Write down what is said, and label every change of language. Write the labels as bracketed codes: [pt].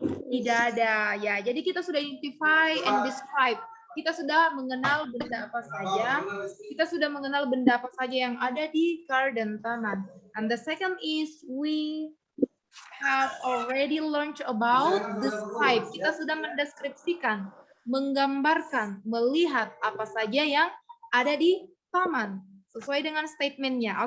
[id] Tidak ada. Ya, jadi kita sudah [en] identify and describe. [id] Kita sudah mengenal benda apa saja. Kita sudah mengenal benda apa saja yang ada di garden taman. [en] And the second is we have already learned about describe. [id] Kita sudah mendeskripsikan, menggambarkan, melihat apa saja yang ada di taman sesuai dengan statementnya.